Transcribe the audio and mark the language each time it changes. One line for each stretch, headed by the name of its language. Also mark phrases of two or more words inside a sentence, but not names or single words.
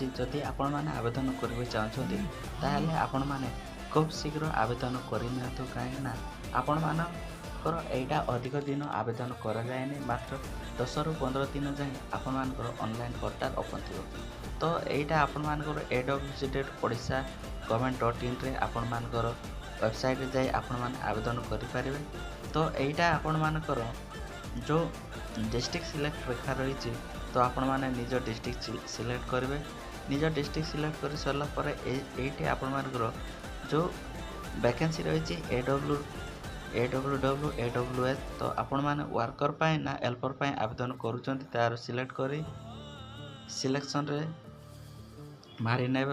Odia: ଯଦି ଆପଣମାନେ ଆବେଦନ କରିବାକୁ ଚାହୁଁଛନ୍ତି ତାହେଲେ ଆପଣମାନେ ଖୁବ୍ ଶୀଘ୍ର ଆବେଦନ କରିନିଅନ୍ତୁ, କାହିଁକିନା ଆପଣମାନଙ୍କର ଏଇଟା ଅଧିକ ଦିନ ଆବେଦନ କରାଯାଏନି, ମାତ୍ର 10ରୁ 15 ଦିନ ଯାଏଁ ଆପଣମାନଙ୍କର
English: online portal open
Odia: ଥିବ। ତ ଏଇଟା ଆପଣମାନଙ୍କର awcdet.odisha.government.in ଆପଣମାନଙ୍କର ୱେବସାଇଟ୍ରେ ଯାଇ ଆପଣମାନେ ଆବେଦନ କରିପାରିବେ। ତ ଏଇଟା ଆପଣମାନଙ୍କର ଯେଉଁ
English: district select
Odia: ରେଖା ରହିଛି, ତ ଆପଣମାନେ ନିଜ
English: district select
Odia: କରିବେ। ନିଜ
English: district select
Odia: କରି ସାରିଲା ପରେ ଏଇଠି ଆପଣମାନଙ୍କର ଯେଉଁ ଭ୍ୟାକେନ୍ସି ରହିଛି AWS, ତ ଆପଣମାନେ ୱାର୍କର ପାଇଁ ନା ହେଲ୍ପର ପାଇଁ ଆବେଦନ କରୁଛନ୍ତି ତାର ସିଲେକ୍ଟ କରି ସିଲେକ୍ସନରେ ମାରି ନେବେ।